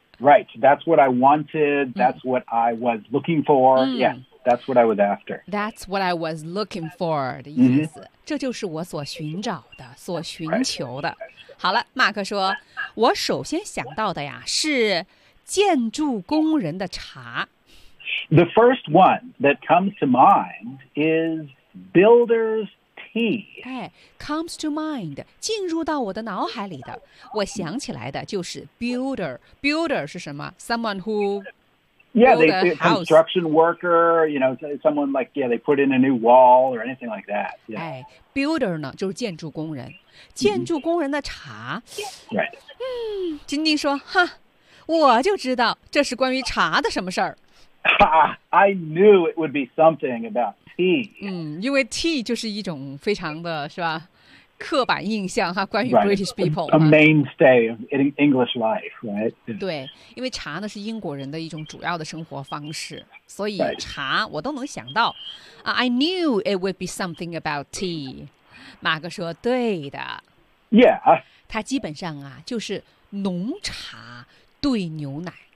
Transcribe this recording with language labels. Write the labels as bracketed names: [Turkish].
[English] Right, that's what I wanted, that's what I was looking for,、 [Chinese] 嗯、 [English] yeah. That's what I was after. That's what I was looking for [Chinese] 的意思、 [English] mm-hmm. [Chinese] 这就是我所寻找的所寻求的、 [English] right. [Chinese] 好了马克说我首先想到的呀是建筑工人的茶 [English] The first one that comes to mind is builder's tea、 [Chinese] 哎、 [English] comes to mind [Chinese] 进入到我的脑海里的我想起来的就是 builder builder 是什么 [English] someone who Yeah, they construction worker, you know, someone like, yeah, they put in a new wall or anything like that. Yeah. [Chinese] 哎 ,builder 呢就是建筑工人。建筑工人的茶。 [English] Mm-hmm. Right. [Chinese] 嗯晶晶说哈我就知道这是关于茶的什么事儿。 [English] I knew it would be something about tea. [Chinese] 嗯因为 tea 就是一种非常的是吧刻板印象哈，关于 [English] British people、 right. a mainstay of English life, right? [Chinese] 对，因为茶呢是英国人的一种主要的生活方式，所以茶我都能想到。 [English] I knew it would be something about tea. [Chinese] 马克说对的。 [English] Yeah. [Chinese] 它基本上啊就是浓茶兑牛奶。